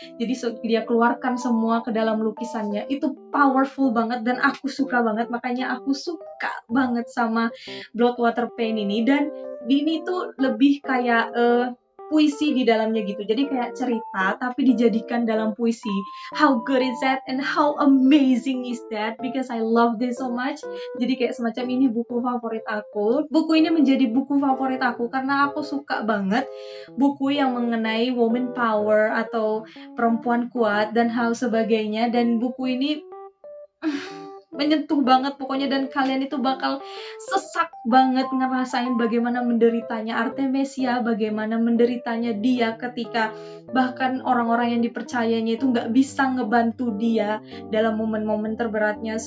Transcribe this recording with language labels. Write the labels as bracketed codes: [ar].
[id] Jadi dia keluarkan semua ke dalam lukisannya. Itu powerful banget dan aku suka banget. Makanya aku suka banget sama Blood, Water, Pain ini. Dan ini tuh lebih kayak puisi di dalamnya gitu. Jadi kayak cerita tapi dijadikan dalam puisi. [en] How good is that and how amazing is that? Because I love this so much. [id] Jadi kayak semacam ini buku favorit aku. Buku ini menjadi buku favorit aku karena aku suka banget buku yang mengenai woman power atau perempuan kuat dan hal sebagainya. Dan buku ini menyentuh banget pokoknya, dan kalian itu bakal sesak banget ngerasain bagaimana menderitanya Artemisia, bagaimana menderitanya dia ketika bahkan orang-orang yang dipercayanya itu nggak bisa ngebantu dia dalam momen-momen terberatnya.